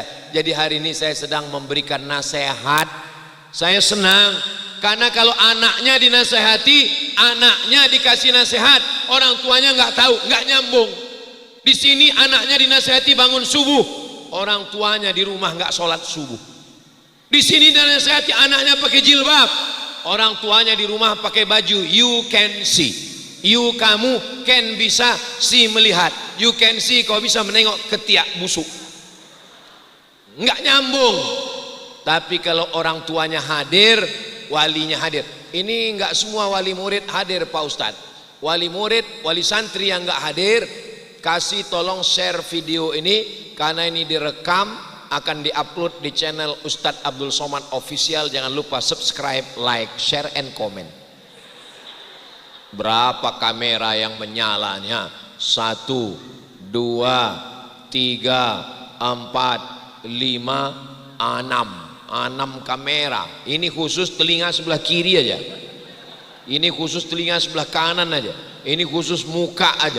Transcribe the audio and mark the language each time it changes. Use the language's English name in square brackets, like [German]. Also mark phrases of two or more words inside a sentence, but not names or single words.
[Indonesian] Jadi hari ini saya sedang memberikan nasihat. Saya senang karena kalau anaknya dinasehati, anaknya dikasih nasihat, orang tuanya nggak tahu, nggak nyambung. Di sini anaknya dinasehati bangun subuh, orang tuanya di rumah nggak sholat subuh. Di sini dinasehati anaknya pakai jilbab, orang tuanya di rumah pakai baju [English] you can see. [Indonesian] You kamu can bisa see melihat, [English] you can see [Indonesian] kau bisa menengok ketiak busuk. Nggak nyambung. Tapi kalau orang tuanya hadir, walinya hadir. Ini nggak semua wali murid hadir Pak Ustadz. Wali murid, wali santri yang nggak hadir, kasih tolong share video ini karena ini direkam, akan diupload di channel Ustadz Abdul Somad Official. Jangan lupa [English] subscribe, like, share, and comment. [Indonesian] Berapa kamera yang menyalanya? 1, 2, 3, 4, 5, 6 kamera. Ini khusus telinga sebelah kiri aja, ini khusus telinga sebelah kanan aja, ini khusus muka aja.